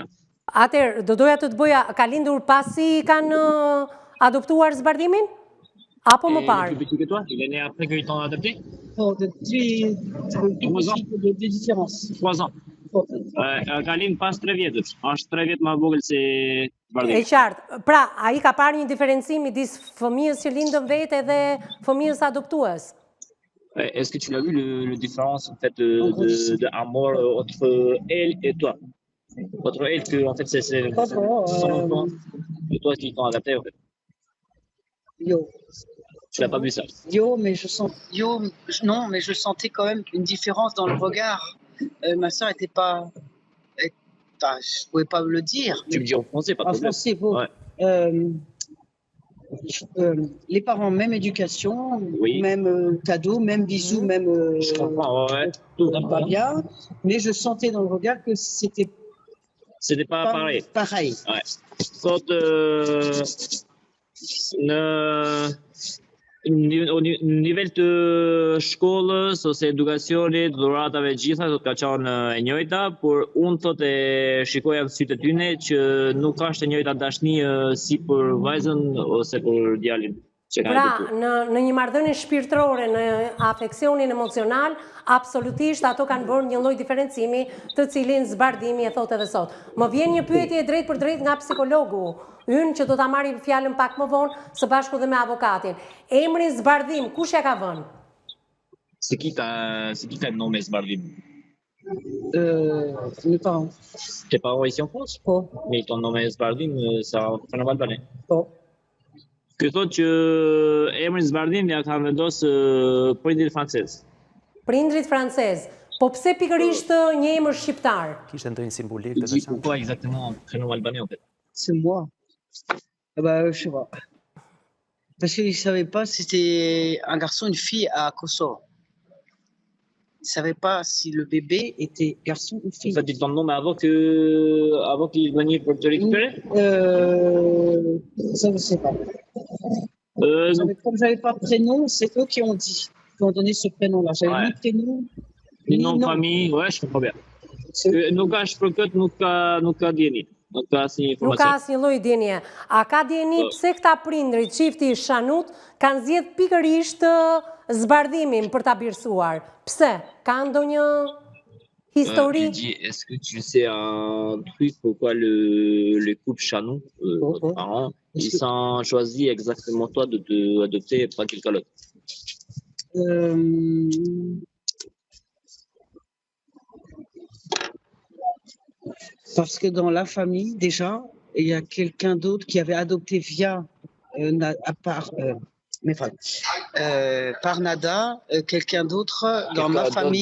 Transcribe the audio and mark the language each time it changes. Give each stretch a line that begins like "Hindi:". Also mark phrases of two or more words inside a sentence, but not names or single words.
Albanian: Atëherë, do doja të bëja, ka lindur pasi kanë adoptuar zbardhimin? Apo më
French: Il est
Albanian: parë?
French: plus petit que toi? Il est né après qu'ils t'ont adopté? Oh, de différence. 3 ans.
Albanian: Ka lind pas 3 vjetësh. Është 3 vjet më vogël se E zbardhimi. qartë. Pra, ai ka parë një diferencim midis fëmijës që lindën vetë dhe fëmijës adoptues.
French: Est-ce que tu l'as vu le différence en fait de amour entre elle et toi? Entre elle que en fait c'est son enfant et toi qui t'ont adapté en fait. Yo. Tu n'as pas vu ça? Non, mais je sentais quand même une différence dans le regard. Ma soeur était pas, je pouvais pas le dire. Tu me dis en français, pas de En problème. français, bon. Ouais. Les parents, même éducation, Oui. même cadeau, même bisous, même. Je comprends, ouais. Tout. Pas bien, mais je sentais dans le regard que c'était C'était pas pareil. Pareil. Ouais.
Albanian: Sot në nivel të shkollës ose edukacionit, dhuratave gjitha do të ka qenë e njëjta, por unë thotë e shikoja në sytë e tyne që nuk ka e njëjta dashni si për vajzën ose për djalin. Pra, në një marrëdhënie shpirtërore, në afeksionin emocional, absolutisht ato kanë bërë një lloj diferencimi, të cilin zbardhimi e thotë edhe sot. Më vjen një pyetje drejt për drejt nga psikologu ynë që do ta marrim fjalën pak më vonë së bashku dhe me avokatin. Emrin zbardhim, kush ja ka vënë?
French: C'est qui t'a nommé zbardhim? Mes parents. Tes parents ici en France?
Albanian: Po.
French: Mais ils t'ont nommé zbardhim, ça en Albanie.
Albanian: Po. Ky thotë që emrin zbardhim ja kanë vendosë prindrit francez. Prindrit francez. Po pse pikërisht një emër shqiptar? Kishte ndonjë simbolik të
French: Dis
Albanian: veçantë.
French: pourquoi exactement prénom albanais en fait? C'est moi. Je sais pas. Parce qu'ils ne savaient pas si c'était un garçon ou une fille à Kosovo. Ils ne savaient pas si le bébé était garçon ou fille. En fait, ils t'ont nommé avant qu'ils viennent pour te récupérer? Ça, je ne sais pas. Comme j'avais pas de prénom, c'est eux qui ont dit, qui ont donné ce prénom-là. J'avais ni prénom, ni nom de famille, ouais, je comprends bien.
Albanian: Nuk ka për këtë, nuk ka dieni. Nuk ka asnjë informacion. Nuk ka asnjë lloj dienie. A ka dieni pse këta prindrit, çifti Chanut, kanë zgjedhur pikërisht zbardhimin për ta birsuar? Pse? Ka ndonjë histori?
French: Est-ce que tu sais un truc pourquoi le couple Chanut, votre parent, ils ont choisi exactement toi de te adopter et pas quelqu'un d'autre? Parce que dans la famille, déjà, il y a quelqu'un d'autre qui avait adopté via, par Nada, quelqu'un d'autre dans ma famille.